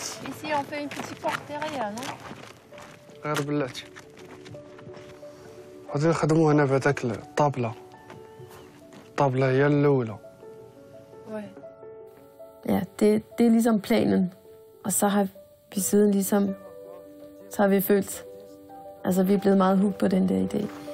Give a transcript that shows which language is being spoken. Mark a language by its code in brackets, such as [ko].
[fr] Ici, on fait une petite porte derrière, non? [ar] غير بلاتي. غادي نخدمو هنا بهذاك الطابلة. الطابلة هي الأولى. [da] Ja, det er ligesom planen. Og så har vi siden ligesom, så har vi følt, altså vi er blevet meget hooked på den der idé.